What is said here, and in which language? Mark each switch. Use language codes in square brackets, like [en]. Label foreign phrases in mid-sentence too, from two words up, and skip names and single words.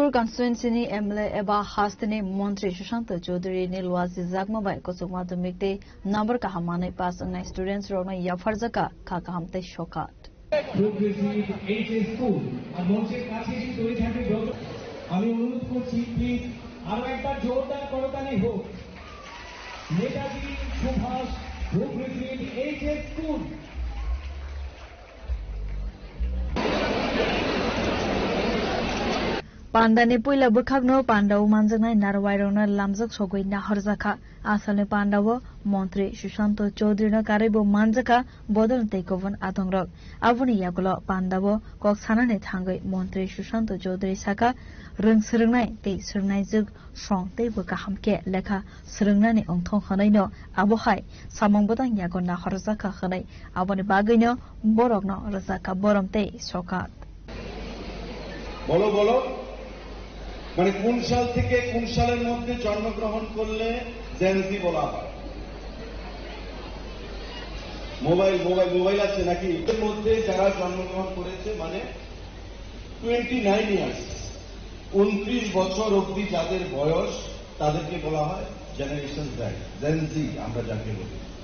[trp] constituency ni MLA eba Hastani Montri Shushanta Chaudhary ni Loazi Zagmabai Kosuk Madhyamik te number kahamane pass na students rona yafarzaka kakahamte shokat [bn] আমি অনুরোধ করছি প্লিজ আরো একবার জোরদার করতালি হোক নেতাজি সুভাষ বুক রিসিভ এইচএস স্কুল [trp] Pandani Puila Bukagno Pandaw Manjanai Narwairona Lamzak Sogoi Naharzaka Asane Pandawo Montri Shushanto Chaudhary na Karibu Manjaka Bodol Tekovan Adongrok Avuni Yagulo Pandawo Kok Sanane Thangai Montri Shushanto Chaudhary Saka Rung Srungnai Te Srungnai Zug Song Te Bukahamke Lekha Srungnani Ongthong Khanai no Abohai Samong Bodang Yago Naharzaka Khanai Avuni Bagino Borogno Razaka Borom Te Sokat [bn] বলো বলো মানে কোন সাল থেকে কোন সালের মধ্যে জন্মগ্রহণ করলে জেনজি বলা হয় মোবাইল আছে নাকি এর মধ্যে যারা জন্মগ্রহণ করেছে মানে 29 ইয়ার্স 29 বছর অবধি যাদের বয়স তাদেরকে বলা হয় [en] generation Gen Z [bn] আমরা যাকে বলি